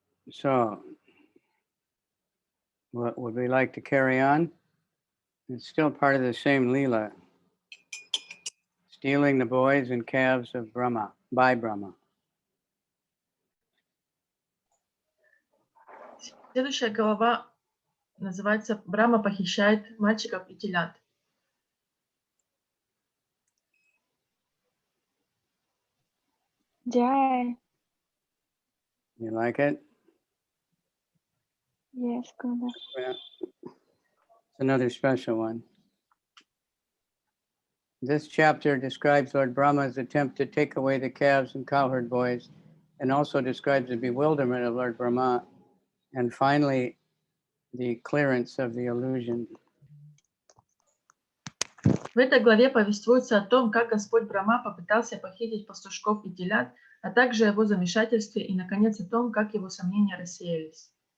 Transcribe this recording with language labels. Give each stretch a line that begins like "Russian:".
English: So, what would we like to carry on? It's still part of the same Leela. Stealing the boys and calves of Brahma, by Brahma.
Russian: Следующая глава называется «Брахма похищает мальчиков и телят». Jai.
English: You like it? Yes, Guru. Yeah. It's another special one. This chapter describes Lord Brahma's attempt to take away the calves and cowherd boys, and also describes the bewilderment of Lord Brahma, and finally, the clearance of the illusion.
Russian: В этой главе повествуется о том, как Господь Брахма попытался похитить пастушков и телят, а также о его замешательстве и, наконец, о том, как его сомнения рассеялись.